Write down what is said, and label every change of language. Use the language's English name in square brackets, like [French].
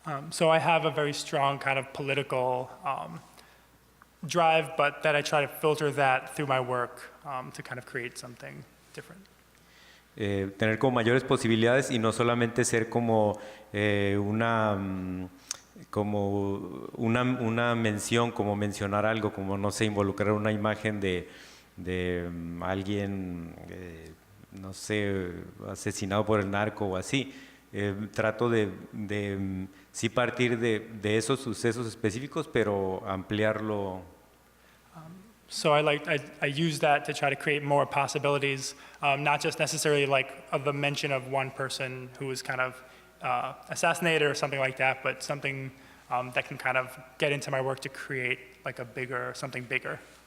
[English] So I have a very strong kind of political drive, but that I try to filter that through my work to kind of create something different. [Spanish] Tener como mayores posibilidades y no solamente ser como una mención, como mencionar algo, como no sé, involucrar una imagen de alguien, no sé, asesinado por el narco o así. Trato de sí partir de esos sucesos específicos, pero ampliarlo. [English] So I use that to try to create more possibilities, not just necessarily like of the mention of one person who was kind of assassinated or something like that, but something that can kind of get into my work to create like something bigger.